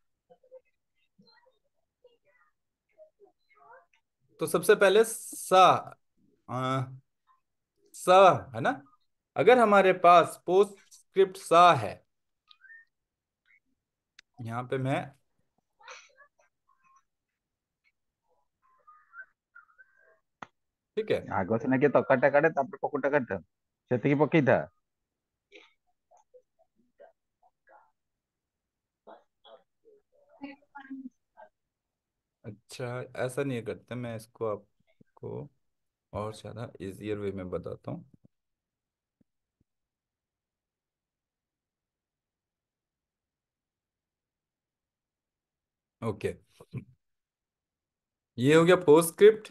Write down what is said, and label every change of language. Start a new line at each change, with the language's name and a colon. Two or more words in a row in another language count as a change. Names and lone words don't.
Hindi: तो सबसे पहले सा, अ, सा, है ना। अगर हमारे पास पोस्ट स्क्रिप्ट सा है, यहाँ पे मैं, ठीक है।
Odia: ଆଗ ସିନା କିଏ ତକାଟା କାଟେ ତାପରେ ପକୁଟା କାଟେ, ସେତିକି ପକେଇଥା।
Hindi: अच्छा, ऐसा नहीं करते, मैं इसको आपको और ज्यादा
English: easier way
Hindi: में बताता हूँ। ओके, ये हो गया पोस्ट स्क्रिप्ट।